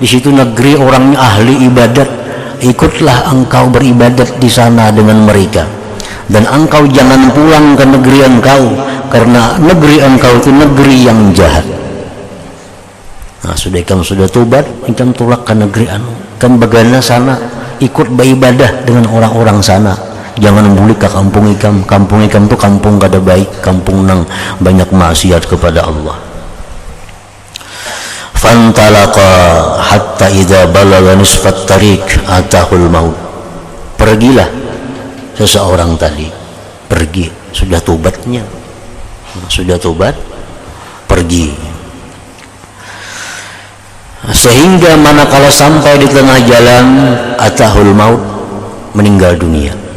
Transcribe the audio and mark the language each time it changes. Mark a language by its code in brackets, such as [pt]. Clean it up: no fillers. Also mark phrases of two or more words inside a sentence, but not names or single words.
[id] di situ negeri orangnya ahli ibadat, ikutlah engkau beribadat di sana dengan mereka, dan engkau jangan pulang ke negeri engkau, karena negeri engkau itu negeri yang jahat. [bjn] Nah, sudah ikam sudah tobat, ikam tolak ke negeri anu, kan bagaimana sana ikut beribadah dengan orang-orang sana, jangan balik ke kampung ikam. Kampung ikam itu kampung kada baik, kampung nang banyak maksiat kepada Allah. [ar] فانطلق حتى إذا بلغ نصف الطريق أتاه الموت. [id] Pergilah seseorang tadi, pergi, sudah tobatnya, sudah tobat, pergi, sehingga manakala sampai di tengah jalan [ar] أتاه الموت, [id] meninggal dunia.